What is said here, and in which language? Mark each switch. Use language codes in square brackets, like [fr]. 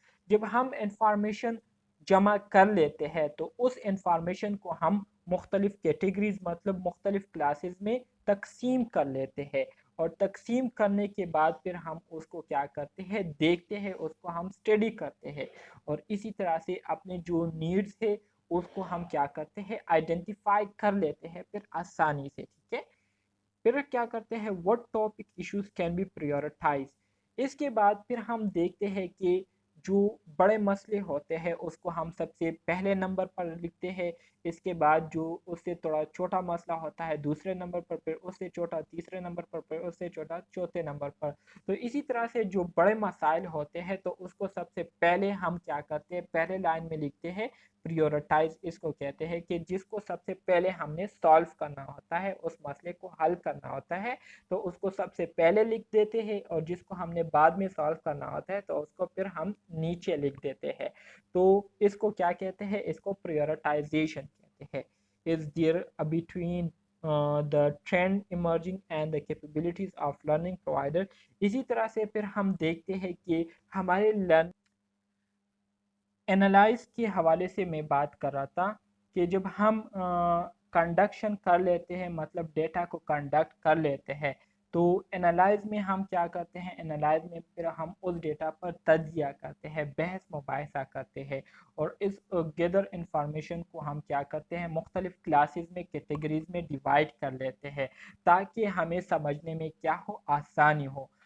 [ur] جب ہم انفارمیشن جمع کر لیتے ہیں تو اس انفارمیشن کو ہم مختلف کیٹیگریز مطلب مختلف کلاسز میں تقسیم کر لیتے ہیں, اور تقسیم کرنے کے بعد پھر ہم اس کو کیا کرتے ہیں, دیکھتے ہیں, اس کو ہم اسٹڈی کرتے ہیں, اور اسی طرح سے اپنے جو نیڈز ہے اس کو ہم کیا کرتے ہیں, آئیڈینٹیفائی کر لیتے ہیں پھر آسانی سے, ٹھیک ہے. پھر کیا کرتے ہیں, [en] what topic issues can be prioritized. [ur] اس کے بعد پھر ہم دیکھتے ہیں کہ جو بڑے مسئلے ہوتے ہیں اس کو ہم سب سے پہلے نمبر پر لکھتے ہیں. اس کے بعد جو اس سے تھوڑا چھوٹا مسئلہ ہوتا ہے دوسرے نمبر پر, پھر اس سے چھوٹا تیسرے نمبر پر, پھر اس سے چھوٹا چوتھے نمبر پر. تو اسی طرح سے جو بڑے مسائل ہوتے ہیں تو اس کو سب سے پہلے ہم کیا کرتے ہیں, پہلے لائن میں لکھتے ہیں پریورٹائز. اس کو کہتے ہیں کہ جس کو سب سے پہلے ہم نے سالو کرنا ہوتا ہے, اس مسئلے کو حل کرنا ہوتا ہے, تو اس کو سب سے پہلے لکھ دیتے ہیں, اور جس کو ہم نے بعد میں سالو کرنا ہوتا ہے تو اس کو پھر ہم نیچے لکھ دیتے ہیں. تو اس کو کیا کہتے ہیں, اس کو پریورٹائزیشن کہتے ہیں. [en] Is there between the trend emerging and the capabilities of learning provider. [ur] اسی طرح سے پھر ہم دیکھتے ہیں کہ ہمارے لرن انالائز کے حوالے سے میں بات کر رہا تھا کہ جب ہم کنڈکشن کر لیتے ہیں, مطلب ڈیٹا کو کنڈکٹ کر لیتے ہیں, تو انالائز میں ہم کیا کرتے ہیں, انالائز میں پھر ہم اس ڈیٹا پر تجزیہ کرتے ہیں, بحث مباحثہ کرتے ہیں, اور اس گیدر انفارمیشن کو ہم کیا کرتے ہیں, مختلف کلاسز میں کیٹیگریز میں ڈیوائڈ کر لیتے ہیں تاکہ ہمیں سمجھنے میں کیا ہو, آسانی ہو.